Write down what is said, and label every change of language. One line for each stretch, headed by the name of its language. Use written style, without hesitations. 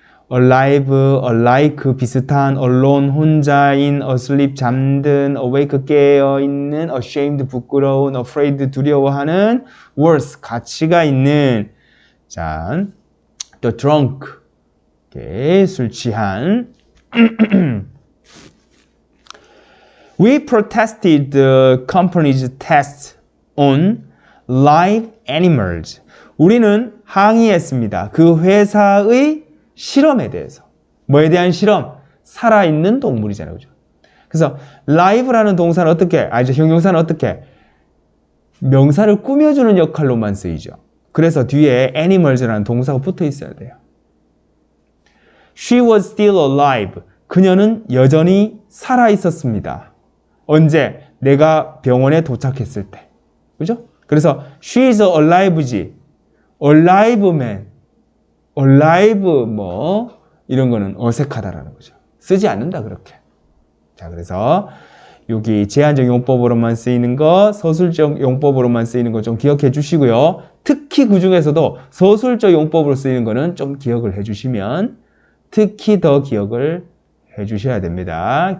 Korean: alive, alike 비슷한, alone 혼자인, asleep 잠든, awake 깨어 있는, ashamed 부끄러운, afraid 두려워하는, worse 가치가 있는. 자, 또 drunk 술 취한.
English: We protested the company's tests on live animals.
Korean: 우리는 항의했습니다. 그 회사의 실험에 대해서. 뭐에 대한 실험? 살아있는 동물이잖아요. 그죠? 그래서 live라는 동사는 어떻게? 이제 형용사는 어떻게? 명사를 꾸며주는 역할로만 쓰이죠. 그래서 뒤에 animals라는 동사가 붙어 있어야 돼요.
English: She was still alive.
Korean: 그녀는 여전히 살아 있었습니다. 언제? 내가 병원에 도착했을 때. 그죠?
English: 그래서 she is alive지. alive man.
Korean: alive 뭐 이런 거는 어색하다라는 거죠. 쓰지 않는다 그렇게. 자, 그래서 여기 제한적 용법으로만 쓰이는 거, 서술적 용법으로만 쓰이는 거 좀 기억해 주시고요. 특히 그 중에서도 서술적 용법으로 쓰이는 거는 좀 기억을 해 주시면 특히 더 기억을 해 주셔야 됩니다.